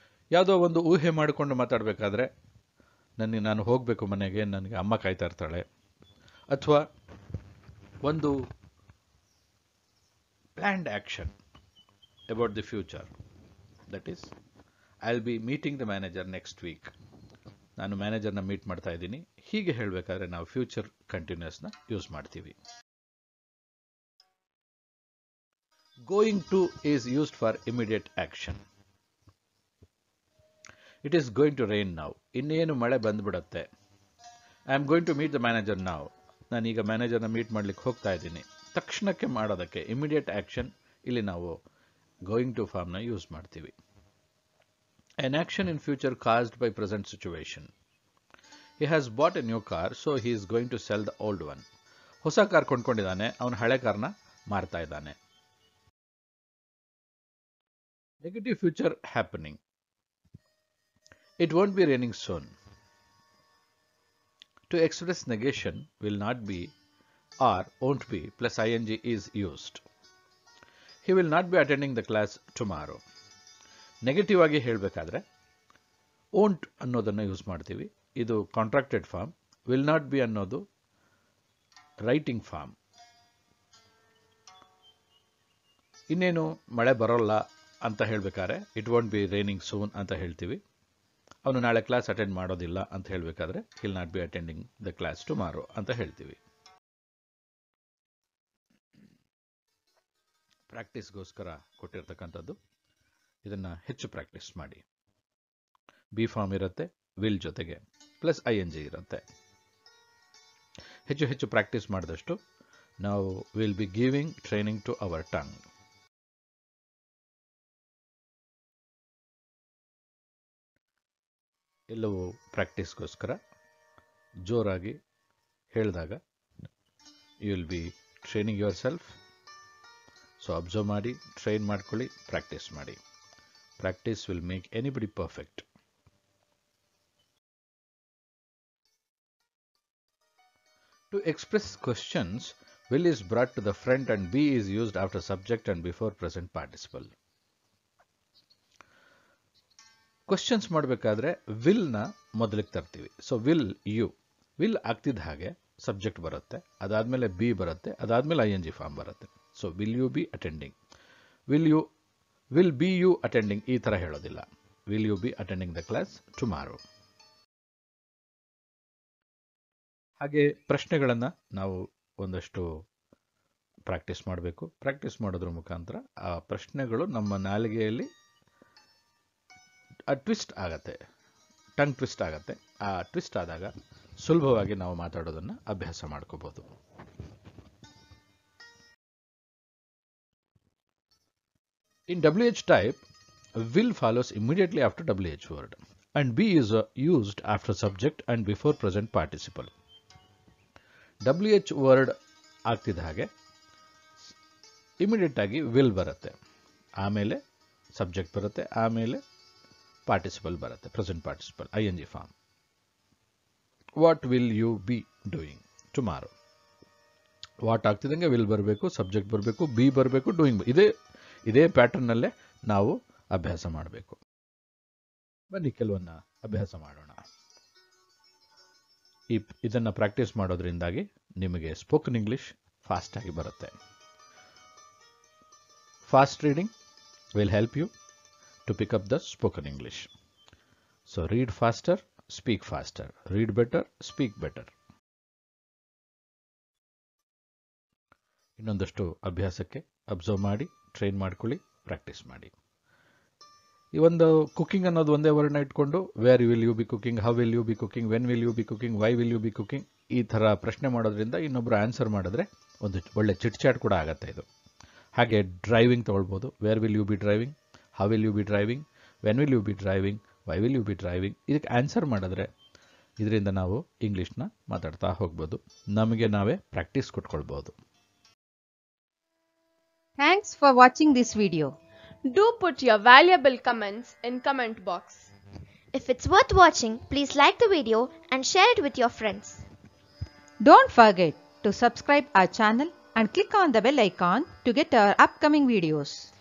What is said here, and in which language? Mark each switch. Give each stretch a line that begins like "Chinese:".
Kannada: ಯಾವುದೋ ಒಂದು ಊಹೆ ಮಾಡಿಕೊಂಡು ಮಾತಾಡಬೇಕಾದ್ರೆ ನಾನು ಹೋಗಬೇಕು ಮನೆಗೆ, ನನಗೆ ಅಮ್ಮ ಕಾಯ್ತಾ ಇರ್ತಾಳೆ, ಅಥವಾ ಒಂದು
English: planned action about the future, that is I'll be meeting the manager next week.
Kannada: ನಾನು ಮ್ಯಾನೇಜರ್ನ ಮೀಟ್ ಮಾಡ್ತಾ ಇದ್ದೀನಿ, ಹೀಗೆ ಹೇಳಬೇಕಾದ್ರೆ ನಾವು ಫ್ಯೂಚರ್ ಕಂಟಿನ್ಯೂಸ್ನ ಯೂಸ್ ಮಾಡ್ತೀವಿ.
English: Going to is used for immediate action. It is going to rain now.
Kannada: ಇನ್ನೇನು ಮಳೆ ಬಂದ್ಬಿಡತ್ತೆ.
English: I am going to meet the manager now.
Kannada: ನಾನೀಗ ಮ್ಯಾನೇಜರ್ನ ಮೀಟ್ ಮಾಡ್ಲಿಕ್ಕೆ ಹೋಗ್ತಾ ಇದ್ದೀನಿ. ತಕ್ಷಣಕ್ಕೆ ಮಾಡೋದಕ್ಕೆ ಇಮಿಡಿಯೇಟ್ ಆಕ್ಷನ್ ಇಲ್ಲಿ ನಾವು ಗೋಯಿಂಗ್ ಟು ಫಾರ್ಮ್ನ ಯೂಸ್ ಮಾಡ್ತೀವಿ.
English: An action in future caused by present situation. He has bought a new car, so he is going to sell the old one.
Kannada: ಹೊಸ ಕಾರ್ ಕೊಂಡ್ಕೊಂಡಿದ್ದಾನೆ, ಅವನು ಹಳೆ ಕಾರ್ನ ಮಾರ್ತಾ ಇದ್ದಾನೆ.
English: Negative future happening. It won't be raining soon. To express negation will not be or won't be plus ing is used. He will not be attending the class tomorrow.
Kannada: Negative ಆಗಿ ಹೇಳಬೇಕಾದ್ರೆ won't ಅನ್ನೋದನ್ನು use ಮಾಡ್ತೀವಿ. ಇದು contracted form. Will not be ಅನ್ನೋದು writing form. ಇನ್ನೇನು ಮಳೆ ಬರೋಲ್ಲ ಅಂತ ಹೇಳಬೇಕಾದ್ರೆ
English: it won't be raining soon
Kannada: ಅಂತ ಹೇಳ್ತೀವಿ. ಅವನು ನಾಳೆ ಕ್ಲಾಸ್ ಅಟೆಂಡ್ ಮಾಡೋದಿಲ್ಲ ಅಂತ ಹೇಳಬೇಕಾದ್ರೆ
English: he'll not be attending the class tomorrow
Kannada: ಅಂತ ಹೇಳ್ತೀವಿ. ಪ್ರಾಕ್ಟೀಸ್ಗೋಸ್ಕರ ಕೊಟ್ಟಿರ್ತಕ್ಕಂಥದ್ದು. ಇದನ್ನು ಹೆಚ್ಚು ಪ್ರಾಕ್ಟೀಸ್ ಮಾಡಿ. ಬಿ ಫಾರ್ಮ್ ಇರುತ್ತೆ, ವಿಲ್ ಜೊತೆಗೆ ಪ್ಲಸ್ ing ಇರುತ್ತೆ. ಹೆಚ್ಚು ಹೆಚ್ಚು ಪ್ರಾಕ್ಟೀಸ್ ಮಾಡಿದಷ್ಟು ನಾವು
English: Will be giving training to our tongue.
Kannada: ಎಲ್ಲವೂ ಪ್ರಾಕ್ಟೀಸ್ಗೋಸ್ಕರ ಜೋರಾಗಿ ಹೇಳಿದಾಗ
English: You will be training yourself.
Kannada: So observe ಮಾಡಿ, ಟ್ರೈನ್ ಮಾಡ್ಕೊಳ್ಳಿ, ಪ್ರಾಕ್ಟೀಸ್ ಮಾಡಿ.
English: Practice will make anybody perfect. To express questions, will is brought to the front and be is used after subject and before present participle.
Kannada: Questions ಮಾಡಬೇಕಾದ್ರೆ ವಿಲ್ನ ಮೊದಲಿಗೆ ತರ್ತೀವಿ. So will ಆಗ್ತಿದ್ದ ಹಾಗೆ subject ಬರುತ್ತೆ, ಅದಾದಮೇಲೆ B ಬರುತ್ತೆ, ಅದಾದಮೇಲೆ ING ಫಾರ್ಮ್ ಬರುತ್ತೆ.
English: so will you be attending, will be you attending
Kannada: ಈ ಥರ ಹೇಳೋದಿಲ್ಲ.
English: Will you be attending the class tomorrow.
Kannada: ಹಾಗೆ ಪ್ರಶ್ನೆಗಳನ್ನು ನಾವು ಒಂದಷ್ಟು ಪ್ರಾಕ್ಟೀಸ್ ಮಾಡಬೇಕು. ಪ್ರಾಕ್ಟೀಸ್ ಮಾಡೋದ್ರ ಮುಖಾಂತರ ಆ ಪ್ರಶ್ನೆಗಳು ನಮ್ಮ ನಾಲಿಗೆಯಲ್ಲಿ ಟ್ವಿಸ್ಟ್ ಆಗತ್ತೆ, ಟಂಗ್ ಟ್ವಿಸ್ಟ್ ಆಗತ್ತೆ. ಆ ಟ್ವಿಸ್ಟ್ ಆದಾಗ ಸುಲಭವಾಗಿ ನಾವು ಮಾತಾಡೋದನ್ನು ಅಭ್ಯಾಸ ಮಾಡ್ಕೋಬಹುದು.
English: In WH type, will follows immediately after WH word and be is used after subject and before present participle.
Kannada: WH word ಆಗ್ತಿದ್ದ ಹಾಗೆ ಇಮಿಡಿಯೇಟ್ ಆಗಿ ವಿಲ್ ಬರುತ್ತೆ, ಆಮೇಲೆ ಸಬ್ಜೆಕ್ಟ್ ಬರುತ್ತೆ, ಆಮೇಲೆ ಪಾರ್ಟಿಸಿಪಲ್ ಬರುತ್ತೆ, present participle ING form.
English: What will you be doing tomorrow.
Kannada: What ಆಗ್ತಿದ್ದಂಗೆ will ಬರಬೇಕು, subject ಬರಬೇಕು, B ಬರಬೇಕು, ಡೂಯಿಂಗ್. ಇದೇ ಪ್ಯಾಟರ್ನಲ್ಲೇ ನಾವು ಅಭ್ಯಾಸ ಮಾಡಬೇಕು. ಬನ್ನಿ ಕೆಲವನ್ನ ಅಭ್ಯಾಸ ಮಾಡೋಣ. ಇದನ್ನು ಪ್ರಾಕ್ಟೀಸ್ ಮಾಡೋದ್ರಿಂದಾಗಿ ನಿಮಗೆ ಸ್ಪೋಕನ್ ಇಂಗ್ಲಿಷ್ ಫಾಸ್ಟ್ ಆಗಿ ಬರುತ್ತೆ.
English: Fast reading will help you to pick up the spoken English. So read faster, speak faster. Read better, speak better.
Kannada: ಇನ್ನೊಂದಷ್ಟು ಅಭ್ಯಾಸಕ್ಕೆ ಅಬ್ಸರ್ವ್ ಮಾಡಿ, ಟ್ರೈನ್ ಮಾಡ್ಕೊಳ್ಳಿ, ಪ್ರಾಕ್ಟೀಸ್ ಮಾಡಿ. ಈ ಒಂದು ಕುಕಿಂಗ್ ಅನ್ನೋದು ಒಂದೇ ವರ್ಡ್ನ ಇಟ್ಕೊಂಡು
English: where will you be cooking,
Kannada: how will you be cooking, when will you be cooking, Y will you be cooking ಈ ಥರ ಪ್ರಶ್ನೆ ಮಾಡೋದ್ರಿಂದ ಇನ್ನೊಬ್ಬರು ಆನ್ಸರ್ ಮಾಡಿದ್ರೆ ಒಂದು ಒಳ್ಳೆ ಚಿಟ್ ಚಾಟ್ ಕೂಡ ಆಗುತ್ತೆ ಇದು. ಹಾಗೆ driving ತೊಗೊಳ್ಬೋದು.
English: Where will you be driving, how will you be driving, when will you be driving, why will you be driving.
Kannada: ಇದಕ್ಕೆ ಆನ್ಸರ್ ಮಾಡಿದ್ರೆ ಇದರಿಂದ ನಾವು ಇಂಗ್ಲೀಷ್ನ ಮಾತಾಡ್ತಾ ಹೋಗ್ಬೋದು, ನಮಗೆ ನಾವೇ practice ಕೊಟ್ಕೊಳ್ಬೋದು.
English: Thanks for watching this video. Do put your valuable comments in comment box. If it's worth watching, please like the video and share it with your friends. Don't forget to subscribe our channel and click on the bell icon to get our upcoming videos.